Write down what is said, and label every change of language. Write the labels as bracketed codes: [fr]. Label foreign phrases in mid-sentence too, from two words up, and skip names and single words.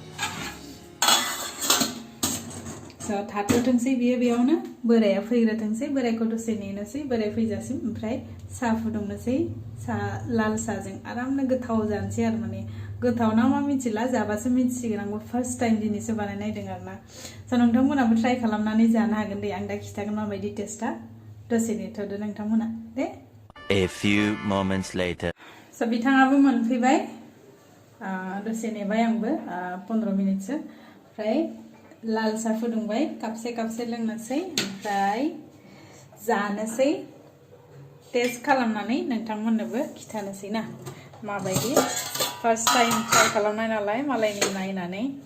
[brx] स' थाथ'थोंसै बियो बेयावनो बोराया फैग्रोथोंसै बोरायखौ दसे नेनोसै बोराय फैजासिम ओमफ्राय साहा फुदुंनोसै लाल साहाजों आरामनो गोथाव जानोसै आरो माने गोथाव ना मा मिथिला जाबासो मिथिसिगोन आंबो [en] first time [brx] दिनैसो बानायनायदों आरोना स' नोंथांमोनाबो ट्राइ खालामनानै जानो हागोन दे आं दा खिथागोन माबायदि टेस्टआ दसे नेथ'दो नोंथांमोना दे [en] A few moments later. [brx] स' बिथाङाबो मोनफैबाय दसे नेबाय आंबो 15 मिनिटसो ओमफ्राय लाल साहा फुदुंबाय कापसे लोंनोसै ओमफ्राय जानोसै टेस्ट खालामनानै नोंथांमोननोबो खिथानोसै ना माबायदि [en] first time [brx] ट्राइ खालामनाय नालाय मालायनि नायनानै